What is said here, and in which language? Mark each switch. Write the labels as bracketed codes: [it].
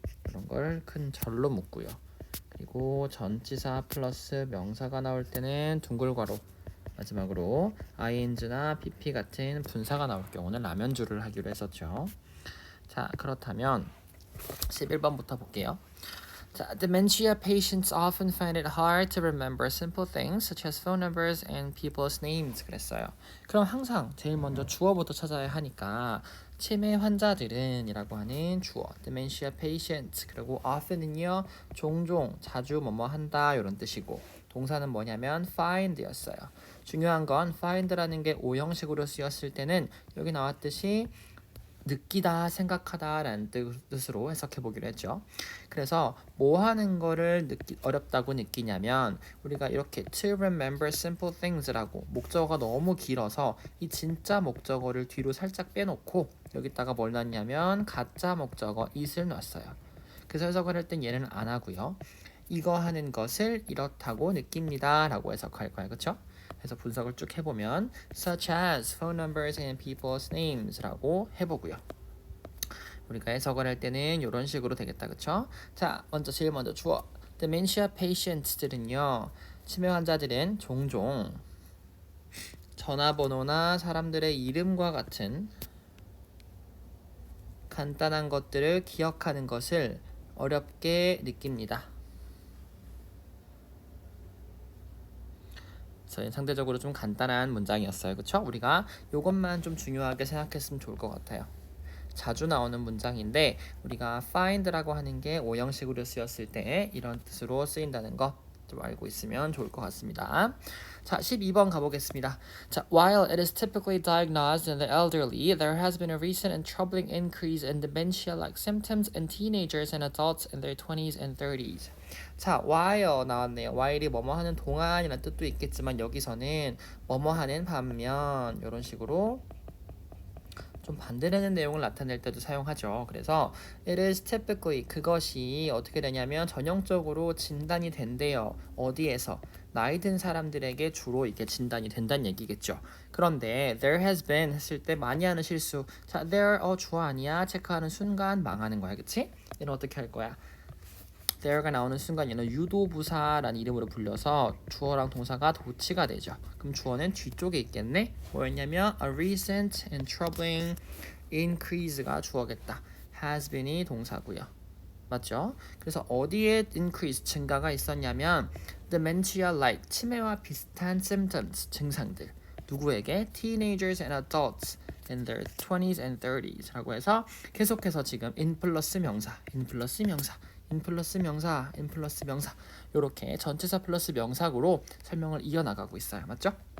[ko] 이런 걸 큰 절로 묶고요. 그리고 전치사 플러스 명사가 나올 때는 둥글 괄호, 마지막으로 ing나 pp 같은 분사가 나올 경우는 라면줄을 하기로 했었죠. 자, 그렇다면 11번부터 볼게요. [en] 자, dementia patients often find it hard to remember simple things such as phone numbers and people's names. [ko] 그랬어요. 그럼 항상 제일 먼저 주어부터 찾아야 하니까 치매 환자들은 이라고 하는 주어 dementia patients, 그리고 often은요 종종, 자주 뭐뭐 한다 이런 뜻이고, 동사는 뭐냐면 find 였어요. 중요한 건 find라는 게 오형식으로 쓰였을 때는 여기 나왔듯이 느끼다, 생각하다 라는 뜻으로 해석해 보기로 했죠. 그래서 뭐 하는 거를 어렵다고 느끼냐면, 우리가 이렇게 [en] to remember simple things [ko] 라고 목적어가 너무 길어서 이 진짜 목적어를 뒤로 살짝 빼놓고 여기다가 뭘 넣었냐면 가짜 목적어 it을 넣었어요. 그래서 해석을 할 땐 얘는 안 하고요. 이거 하는 것을 이렇다고 느낍니다 라고 해석할 거예요. 그쵸? [en] 그래서 분석을 쭉 해보면 such as phone numbers and people's names [ko] 라고 해보고요. 우리가 해석을 할 때는 이런 식으로 되겠다. 그쵸? 자, 제일 먼저 주어 dementia patients들은요, 치매 환자들은 종종 전화번호나 사람들의 이름과 같은 간단한 것들을 기억하는 것을 어렵게 느낍니다. 상대적으로 좀 간단한 문장이었어요. 그쵸? 우리가 이것만 좀 중요하게 생각했으면 좋을 것 같아요. 자주 나오는 문장인데 우리가 find라고 하는 게 오형식으로 쓰였을 때 이런 뜻으로 쓰인다는 거 좀 알고 있으면 좋을 것 같습니다. 자, 12번 가보겠습니다. [en] 자, while it is typically diagnosed in the elderly, there has been a recent and troubling increase in dementia-like symptoms in teenagers and adults in their 20s and 30s. [ko] 자, while 나왔네요. while이 뭐뭐 하는 동안이라는 뜻도 있겠지만 여기서는 뭐뭐 하는 반면 이런 식으로 좀 반대되는 내용을 나타낼 때도 사용하죠. 그래서 [en] it is typically, [ko] 그것이 어떻게 되냐면 전형적으로 진단이 된대요. 어디에서? 나이 든 사람들에게 주로 이게 진단이 된다는 얘기겠죠. 그런데 [en] there has been [ko] 했을 때 많이 하는 실수. 자, there 주어 아니야? 체크하는 순간 망하는 거야. 그치? 얘는 어떻게 할 거야? there가 나오는 순간 얘는 유도부사라는 이름으로 불려서 주어랑 동사가 도치가 되죠. 그럼 주어는 뒤쪽에 있겠네. 뭐였냐면 [en] a recent and troubling increase [ko] 가 주어겠다. [en] has been [ko] 이 동사고요. 맞죠? 그래서 어디에 increase, 증가가 있었냐면 dementia-like, 치매와 비슷한 symptoms, 증상들. 누구에게? [en] teenagers and adults in their 20s and 30s [ko] 라고 해서 계속해서 지금 in 플러스 명사, in 플러스 명사, in 플러스 명사, in 플러스 명사, 이렇게 전치사 플러스 명사구로 설명을 이어나가고 있어요. 맞죠?